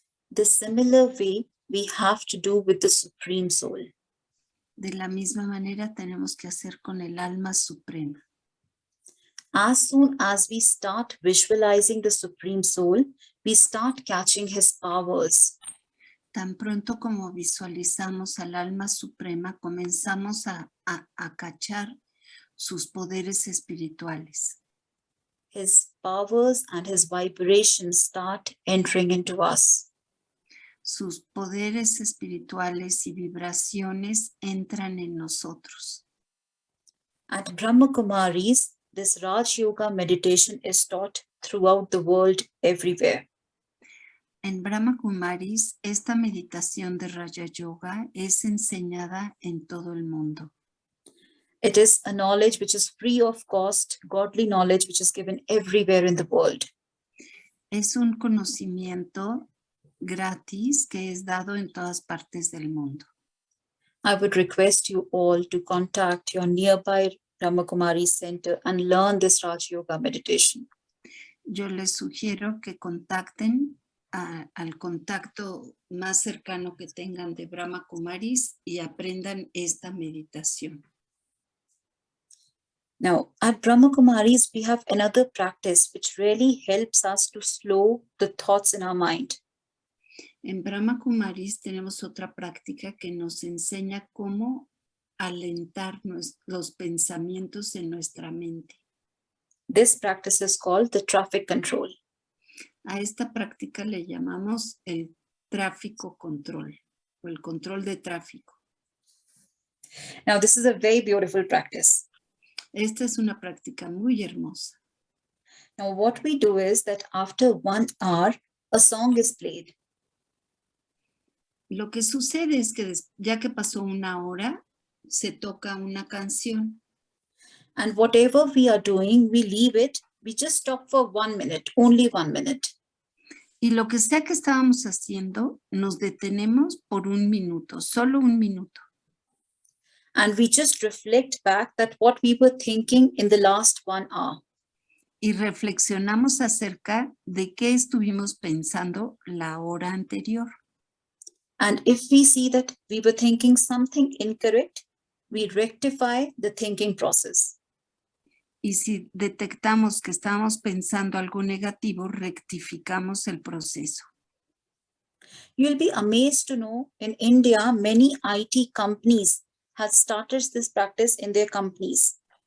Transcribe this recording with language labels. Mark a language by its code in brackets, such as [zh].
[en] The similar way we have to do with the Supreme Soul. [es] De la misma manera tenemos que hacer con el alma suprema. [en] As soon as we start visualizing the Supreme Soul, we start catching his powers. [es] Tan pronto como visualizamos al alma suprema, comenzamos a cachar sus poderes espirituales. [en] His powers and his vibrations start entering into us. [es] Sus poderes espirituales y vibraciones entran en nosotros. [en] At Brahma Kumaris, this Raj Yoga meditation is taught throughout the world, everywhere. [es] En Brahma Kumaris, esta meditación de Raja Yoga es enseñada en todo el mundo. [en] It is a knowledge which is free of cost, godly knowledge which is given everywhere in the world. [es] Es un conocimiento gratis que es dado en todas partes del mundo. [en] I would request you all to contact your nearby Brahma Kumari center and learn this Raj Yoga meditation. [es] Yo les sugiero que contacten al contacto más cercano que tengan de Brahma Kumaris y aprendan esta meditación. [en] Now, at Brahma Kumaris, we have another practice which really helps us to slow the thoughts in our mind. [es] En Brahma Kumaris tenemos otra práctica que nos enseña cómo alentar los pensamientos en nuestra mente. [en] This practice is called the traffic control. [es] A esta práctica le llamamos el tráfico control o el control de tráfico. [en] Now, this is a very beautiful practice. [es] Esta es una práctica muy hermosa. [en] Now, what we do is that after 1 hour, a song is played. [es] Lo que sucede es que ya que pasó 1 hora, se toca una canción. [en] And whatever we are doing, we leave it. We just stop for 1 minute, only 1 minute. [es] Y lo que sea que estábamos haciendo, nos detenemos por 1 minuto, solo 1 minuto. [en] And we just reflect back that what we were thinking in the last 1 hour. [es] Y reflexionamos acerca de qué estuvimos pensando la hora anterior. [en] And if we see that we were thinking something incorrect, we rectify the thinking process. [es] Y si detectamos que estábamos pensando algo negativo, rectificamos el proceso. [en] You'll be amazed to know in India, many IT companies have started this practice in their companies.